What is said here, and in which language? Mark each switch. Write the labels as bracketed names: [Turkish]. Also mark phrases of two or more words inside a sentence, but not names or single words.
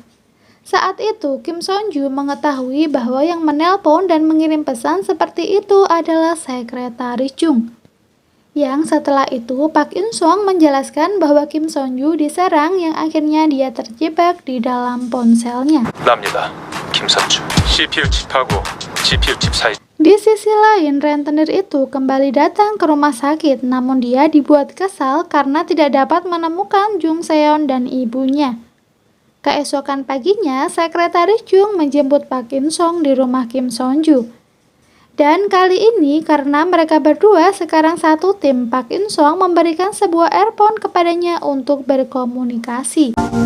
[Indonesian] Saat itu, Kim Son-ju mengetahui bahwa yang menelpon dan mengirim pesan seperti itu adalah Sekretaris Jung. Yang setelah itu, Park In-sung menjelaskan bahwa Kim Son-ju diserang yang akhirnya dia terjebak di dalam ponselnya. [Korean] 납니다. 김선주. CPU 칩하고 GPU 칩 사이. [Indonesian] Di sisi lain, rentenir itu kembali datang ke rumah sakit, namun dia dibuat kesal karena tidak dapat menemukan Jung Seon dan ibunya. Keesokan paginya, Sekretaris Jung menjemput Park In-sung di rumah Kim Son-ju. Dan kali ini karena mereka berdua sekarang satu tim, Park In-sung memberikan sebuah earphone kepadanya untuk berkomunikasi.